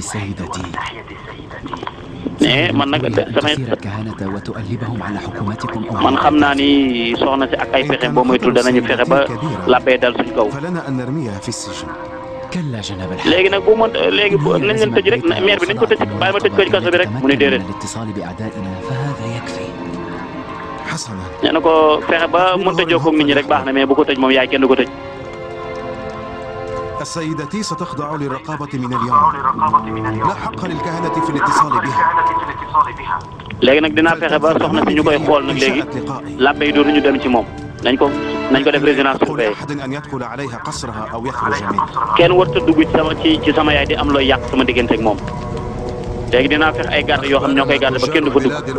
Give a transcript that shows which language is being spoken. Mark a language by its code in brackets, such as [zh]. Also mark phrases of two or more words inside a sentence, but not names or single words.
[wo] man nag samay man xam naa ni soxna si ak ay pexe boo moytul danañu fexe ba labbee dal suñ kaw léegi nag bu mën léegi nañ leen tëj rek maire bi nañ ko tëj bàyyi ma tëj ko ci kaso bi rek mu ne déedéet nee na ko fexe ba mënta jokkoo ak nit ñi rek baax na mais bu ko tëj moom yaay kenn du ko tëj. [ar] السيدتي ستخضع للرقابة من اليوم. لا حق للكهنة في الاتصال بها. [wo] léegi nag dinaa fexe ba soxna si ñu koy xool nag léegi labbe yi dootuñu dem ci moom nañ ko def [fr] résidence surveillée. [wo] kenn warut a dugg ci sama yaay di am looy yàq sama diggante ak moom léegi dinaa fexe ay garde yoo xam ñoo koy garde ba kenn du fa dugg.